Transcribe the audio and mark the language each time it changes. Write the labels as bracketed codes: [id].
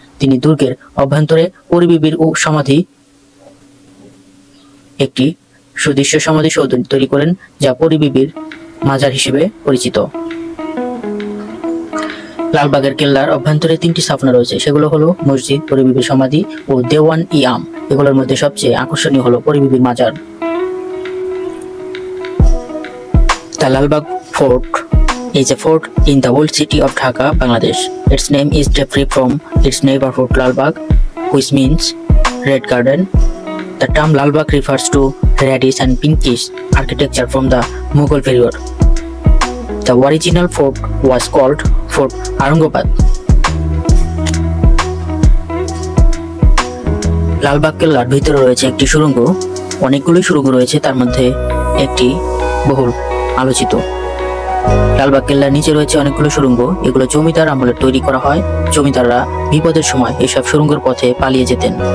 [bn] তিনি দুর্গের অভ্যন্তরে পরী বিবির সমাধি একটি সুদৃশ্য সমাধিসৌধ তৈরি করেন, যা পরী বিবির মাজার হিসেবে পরিচিত। লালবাগের কেল্লার অভ্যন্তরে 3টি স্থাপনা রয়েছে, সেগুলো হলো মসজিদ, পরী বিবির সমাধি ও দেওয়ান-ই-আম। এগুলোর মধ্যে সবচেয়ে আকর্ষণীয় হলো পরী বিবির মাজার। [en] The Lalbagh Fort is a fort in the old city of Dhaka, Bangladesh. Its name is derived from its neighborhood Lalbagh, which means red garden. The term Lalbagh refers to reddish and pinkish architecture from the Mughal period. The original fort was called Fort Aurangabad. [bn] Lalbagh কেল্লার ভিতরে রয়েছে একটি সুড়ঙ্গ। অনেকগুলো সুড়ঙ্গ রয়েছে, তার মধ্যে একটি বহুল আলোচিত। লালবাগ কেল্লার নিচে রয়েছে অনেকগুলো সুড়ঙ্গ। এগুলো জমিদার আমলে তৈরি করা হয়। জমিদাররা বিপদের সময় এসব সুড়ঙ্গের পথে পালিয়ে যেতেন।